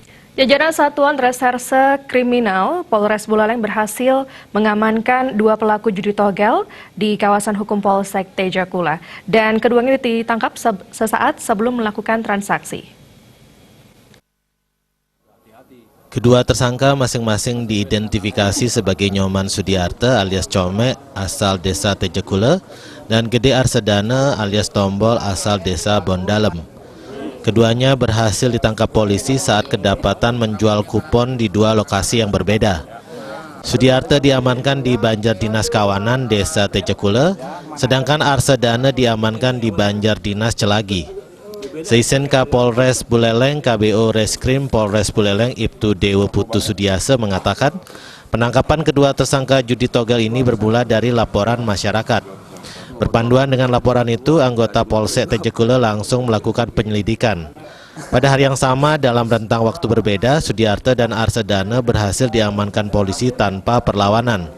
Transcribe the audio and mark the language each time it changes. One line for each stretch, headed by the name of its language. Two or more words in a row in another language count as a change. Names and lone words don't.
Indonesian: Jajaran Satuan Reserse Kriminal Polres Buleleng berhasil mengamankan 2 pelaku judi togel di kawasan hukum Polsek Tejakula, dan keduanya ditangkap sesaat sebelum melakukan transaksi. Kedua tersangka masing-masing diidentifikasi sebagai Nyoman Sudiarte alias Come asal desa Tejakula dan Gede Arsedana alias Tombol asal desa Bondalem. Keduanya berhasil ditangkap polisi saat kedapatan menjual kupon di 2 lokasi yang berbeda. Sudiarte diamankan di Banjar Dinas Kawanan desa Tejakula, sedangkan Arsedana diamankan di Banjar Dinas Celagi. Seisen Kapolres Buleleng KBO Reskrim Polres Buleleng Ibtu Dewo Putu Sudiase mengatakan penangkapan kedua tersangka judi togel ini bermula dari laporan masyarakat. Berpanduan dengan laporan itu, anggota Polsek Tejakula langsung melakukan penyelidikan. Pada hari yang sama, dalam rentang waktu berbeda, Sudiarte dan Arsedana berhasil diamankan polisi tanpa perlawanan.